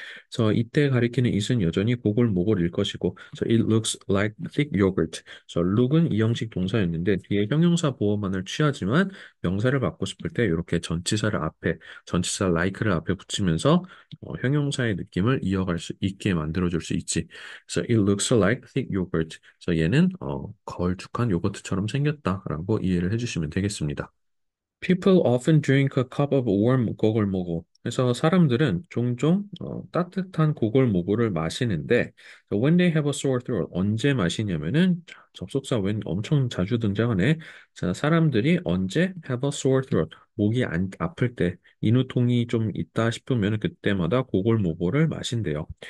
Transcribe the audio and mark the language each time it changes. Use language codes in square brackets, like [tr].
[ko] 그래서 이때 가리키는 it은 여전히 고골모골일 것이고, [en] so it looks like thick yogurt. [ko] 그래서 look은 이형식 동사였는데 뒤에 형용사 보어만을 취하지만 명사를 받고 싶을 때 이렇게 전치사를 앞에, 전치사 like를 앞에 붙이면서 형용사의 느낌을 이어갈 수 있게 만들어줄 수 있지. [en] 그래서 it looks like thick yogurt. [ko] 그래서 얘는 걸쭉한 요거트처럼 생겼다라고 이해를 해주시면 되겠습니다. [en] People often drink a cup of warm 고골모고. [ko] 그래서 사람들은 종종 따뜻한 고골모고를 마시는데 [en] so when they have a sore throat [ko] 언제 마시냐면은 접속사 when 엄청 자주 등장하네. 자, 사람들이 언제 [en] have a sore throat [ko] 목이 아플 때 인후통이 좀 있다 싶으면 그때마다 고골모고를 마신대요.